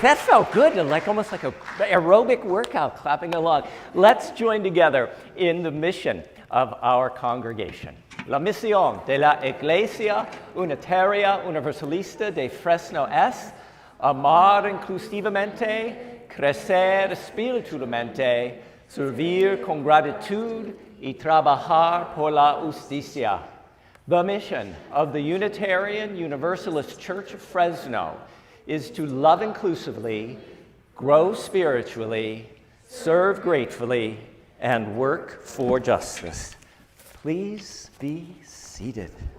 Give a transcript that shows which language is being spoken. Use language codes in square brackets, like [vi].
[en] That felt good, like almost like a aerobic workout, clapping along. Let's join together in the mission of our congregation. [es] La misión de la Iglesia Unitaria Universalista de Fresno es amar inclusivamente, crecer espiritualmente, servir con gratitud y trabajar por la justicia. [en] The mission of the Unitarian Universalist Church of Fresno is to love inclusively, grow spiritually, serve gratefully, and work for justice. Please be seated.